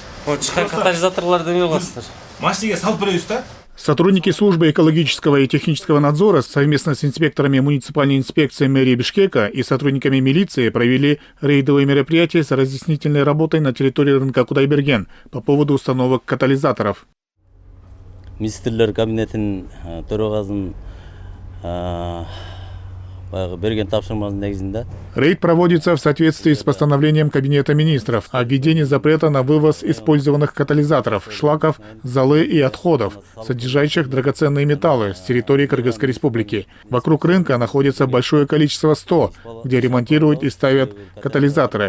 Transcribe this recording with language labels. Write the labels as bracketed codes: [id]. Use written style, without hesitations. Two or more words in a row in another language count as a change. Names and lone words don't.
[ky] Машинеге салып беребиз да. [ru] Сотрудники службы экологического и технического надзора совместно с инспекторами муниципальной инспекции мэрии Бишкека и сотрудниками милиции провели рейдовые мероприятия с разъяснительной работой на территории рынка Кудайберген по поводу установок катализаторов. [ky] Министрлер кабинетин төрагасынын берген тапшырмасынын негизинде [ru] Рейд проводится в соответствии с постановлением Кабинета министров о введении запрета на вывоз использованных катализаторов, шлаков, золы и отходов, содержащих драгоценные металлы с территории Кыргызской республики. Вокруг рынка находится большое количество 100, где ремонтируют и ставят катализаторы.